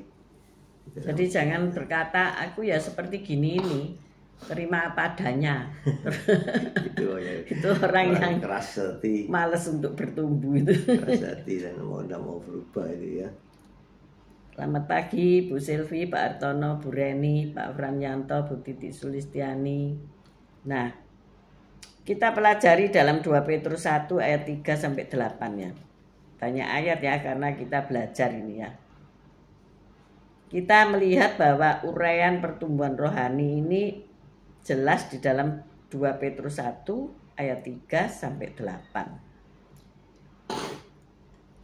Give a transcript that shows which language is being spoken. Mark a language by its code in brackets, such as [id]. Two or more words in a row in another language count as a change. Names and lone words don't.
[id] Jadi jangan berkata aku ya seperti gini ini, terima apa adanya. Itu orang yang keras hati, malas untuk bertumbuh itu. Keras hati dan tidak mau berubah itu ya. Selamat pagi Bu Silvi, Pak Artono, Bu Reni, Pak Franyanto, Bu Titi Sulistiani. Nah, kita pelajari dalam 2 Petrus 1 ayat 3 sampai 8 ya. Banyak ayat ya karena kita belajar ini ya. Kita melihat bahwa uraian pertumbuhan rohani ini jelas di dalam 2 Petrus 1 ayat 3 sampai 8.